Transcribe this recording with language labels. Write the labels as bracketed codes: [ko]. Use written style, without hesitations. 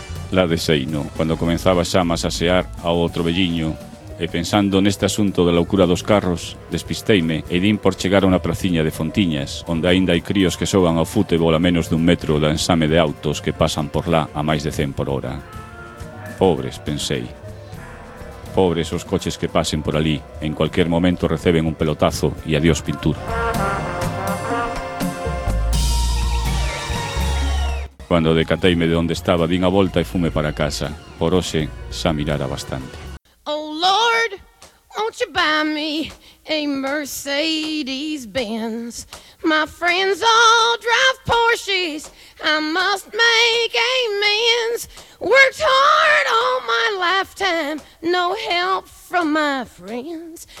[gl] La de Seino, cuando comenzaba xa masasear a outro velliño, e pensando neste asunto da loucura dos carros, despisteime e din por chegar a unha praciña de Fontiñas, onde aínda hai críos que xogan ao fútebol a menos dun metro da ensame de autos que pasan por lá a máis de 100 por hora. Pobres, pensei. Pobres os coches que pasen por ali, en cualquier momento reciben un pelotazo e adiós pintura. Cando decateime de onde estaba, din a volta e fume para casa. Por hoxe, xa mirara bastante. [en] Oh, Lord, won't you buy me a Mercedes Benz? My friends all drive Porsches, I must make amends. Worked hard all my lifetime, no help from my friends.